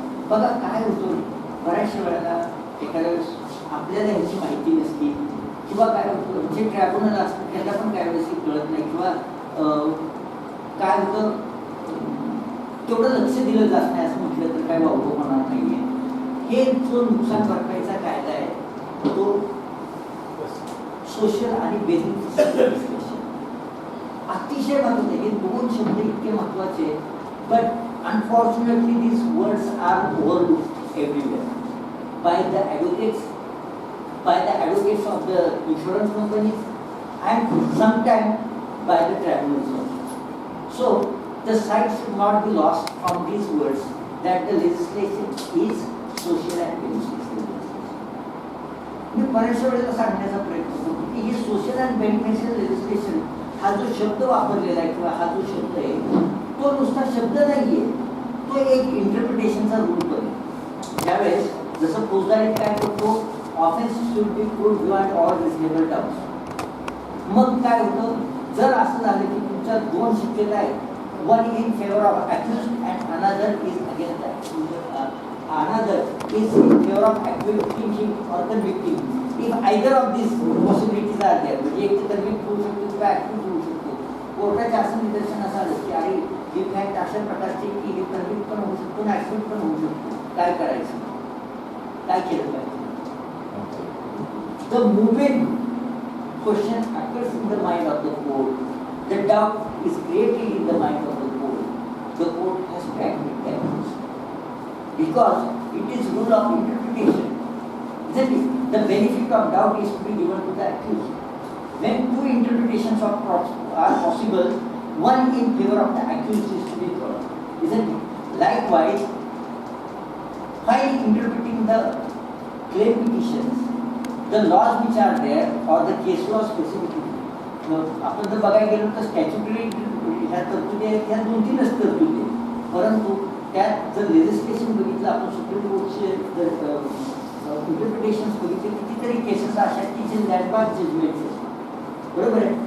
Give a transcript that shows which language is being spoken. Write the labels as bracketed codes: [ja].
[mr] बघा काय होतं, बऱ्याचशा वेळेला एखाद्या वेळेस आपल्याला ह्याची माहिती नसते किंवा काय होतं जे ट्रायब्युनल असतं त्यांना पण काय वेळेस कळत नाही किंवा काय होतं तेवढं लक्ष दिलं जात नाही असं म्हटलं तर काय वावगं होणार नाहीये. हे जो नुकसान भरपाईचा कायदा आहे तो सोशल आणि बेनिफिशियल अतिशय महत्वाचे. हे दोन शब्द इतके महत्वाचे, [en] But unfortunately these words are overlooked everywhere by the advocates of the insurance companies and sometimes by the tribunals also. So the sight should not be lost from these words that the legislation is social and beneficial. [mr] मी बऱ्याचशा वेळेला सांगण्याचा प्रयत्न करतो की हे social and beneficial legislation हा जो शब्द वापरलेला आहे किंवा हा जो शब्द आहे तो नुसता शब्द नाहीये, तो एक इंटरप्रिटेशनचा रूल पण आहे. ज्यावेळेस जसं फौजदारीत काय करतो, [en] Offence should be proved beyond all reasonable doubts. [mr] मग काय होतं, जर असं झालं की तुमच्या दोन शक्यता आहेत, [en] one in favor of accused and another is against the accused, another is in favor of acquitting him or the victim. If either of these possibilities are there, [mr] म्हणजे एक तर convict होऊ शकतो किंवा acquit होऊ शकतो. कोर्टाच्या असं निदर्शनास आलं की अरे ही फॅक्ट अशा प्रकारची की हे convict पण होऊ शकतो आणि acquit पण होऊ शकतो, काय करायचं, काय केलं पाहिजे. [en] The moment question occurs in the mind of the court, the doubt is created in the mind of the court has to act with that because it is rule of interpretation, isn't it? The benefit of doubt is to be given to the accused. When two interpretations are possible, one in favor of the accused is to be drawn, isn't it? Likewise, while interpreting the claim petitions, the laws which are there or the case law specifically, [mr] आपण जर बघायला गेलो तर statutory ह्या तरतुदी आहेत, ह्या 2-3च तरतुदी आहेत, परंतु त्यात जर लेजिस्लेशन बघितलं आपण सुप्रीम कोर्टचे जर इंटरप्रिटेशन्स बघितले कितीतरी केसेस अशा की जे लँडमार्क जजमेंट्स आहेत, बरोबर आहे.